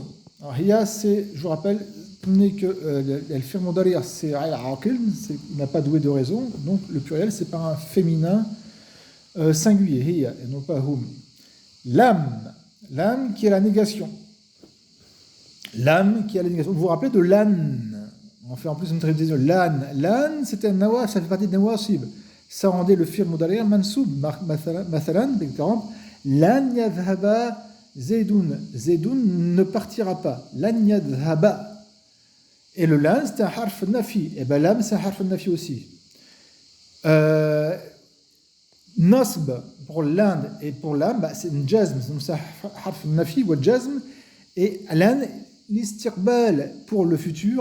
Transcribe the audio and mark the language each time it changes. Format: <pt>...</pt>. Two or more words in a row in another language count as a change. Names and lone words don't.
<fr>Alors hiya, c'est, je vous rappelle, n'est que le</fr> <ar>فعل مضارع'</ar> <fr>c'est al-aqil, il n'a pas doué de raison, donc le pluriel c'est par un féminin singulier, hiya, et non pas hum. Lam qui est la négation. Lam qui est la négation. Vous vous rappelez de lan? On fait en plus une traduction. Lan, c'était un nawasib, ça fait partie de nawasib. Ça rendait le</fr> <ar>فعل مضارع منصوب.</ar> <fr>Mathalan, par exemple,</fr> <ar>لن يذهب زيد.</ar> <fr>Zaidoun ne partira pas.</fr> <ar>لن يذهب.</ar> <fr>Et le lan, c'est un</fr> <ar>حرف نفي.</ar> <fr>Et bien lam, c'est un</fr> <ar>حرف نفي</ar> <fr>aussi. Nasb pour lan et pour lam, c'est un jazm. Donc c'est un</fr> <ar>حرف نفي</ar> <fr>ou jazm. Et lan, l'istiqbal pour le futur.</fr>